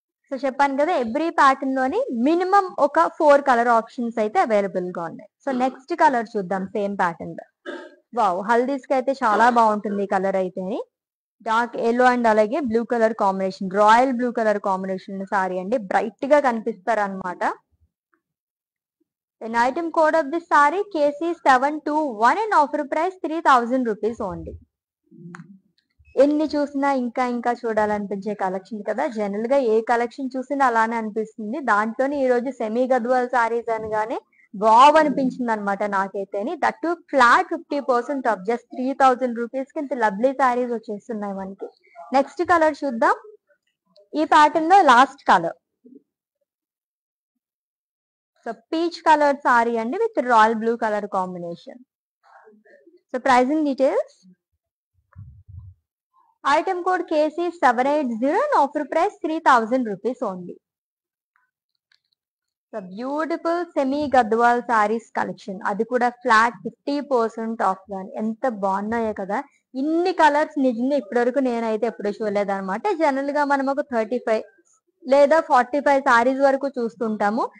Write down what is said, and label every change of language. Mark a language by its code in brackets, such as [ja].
[te] So చెప్పాను కదా, every pattern లోని మినిమం ఒక 4 కలర్ ఆప్షన్స్ అయితే అవైలబుల్ గా ఉన్నాయి. సో నెక్స్ట్ కలర్ చూద్దాం సేమ్ ప్యాటర్న్ లో. వావ్, హల్దీస్ కి అయితే చాలా బాగుంటుంది ఈ కలర్ అయితే. డార్క్ ఎల్లో అండ్ అలాగే blue colour combination, royal blue colour combination sorry అండి, బ్రైట్ గా కనిపిస్తారు అనమాట. [en] An item code of this saree KC721 and offer price 3000 rupees only. [te] ఎన్ని చూసినా ఇంకా ఇంకా చూడాలనిపించే కలెక్షన్ కదా, జనరల్ గా ఏ కలెక్షన్ చూసినా అలానే అనిపిస్తుంది. దాంట్లోనే ఈ రోజు సెమీ గద్వాల్ సారీస్ అనగానే వావ్ అనిపించింది అనమాట నాకైతేని. That to flat 50% of just 3000 rupees కి ఇంత లవ్లీ సారీస్ వచ్చేస్తున్నాయి మనకి. నెక్స్ట్ కలర్ చూద్దాం. ఈ ప్యాటర్న్ లో last colour, so peach colour sorry అండి with royal blue colour combination. [en] So pricing details, item code KC780 and offer price 3000 rupees only. So beautiful semi gadwal sarees collection, [te] అది కూడా flat 50% of గాని ఎంత బాగున్నాయో కదా. ఇన్ని colours నిజంగా ఇప్పటివరకు నేనైతే ఎప్పుడు చూడలేదు అనమాట. జనరల్ గా మనం ఒక 35 లేదా 45 సారీస్ వరకు చూస్తుంటాము.